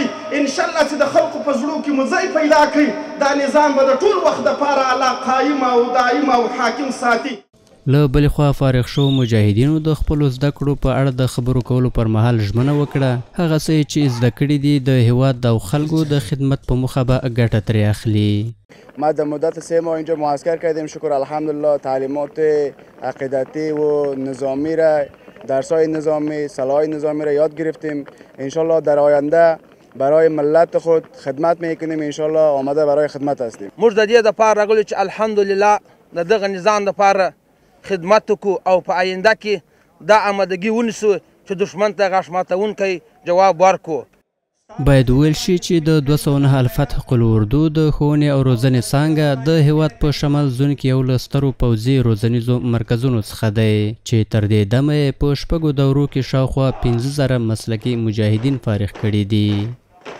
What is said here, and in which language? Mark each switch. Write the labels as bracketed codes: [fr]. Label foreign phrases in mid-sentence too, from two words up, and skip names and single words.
[ps] انشاءالله چې د خلکو په زړو کې مو ځای پیدا کړئ، دا نظام به د ټول وخت دپاره الله قایم او دایم او حاکم ساتي. له بلې خوا فارغ شوو مجاهدینو د خپلو زده کړو په اړه د خبرو کولو پر مهال ژمنه وکړه هغه څه چې زده کړي دي د هیواد او خلکو د خدمت په موخه به ګټه ترې اخلي. [fa] ما در مدت 3 ماه اینجا معسکر کردیم، شکر الحمدلله تعلیمات عقیدتی و نظامی را، درس‌های نظامی، صلاح‌های نظامی را یاد گرفتیم. انشالله در آینده برای ملت خود خدمت میکنیم، انشالله آماده برای خدمت هستیم. [ps] موږ د دې دپاره راغلو چې الحمدلله د دغه نظام دپاره خدمت وکړو او په آینده کې دا آمادګي ونیسو چې دښمن ته غاښ ماتونکی جواب ورکړو. باید وویل شي چې د 209 الفتح قلوردو د ښوونې او روزنې څانګه د هیواد په شمال زون کې یو له سترو پوځي روزنیزو مرکزونو څخه دی چې تر دې دمه یې په 6 دورو کې شاوخوا 15,000 مسلکي مجاهدین فارغ کړي دي.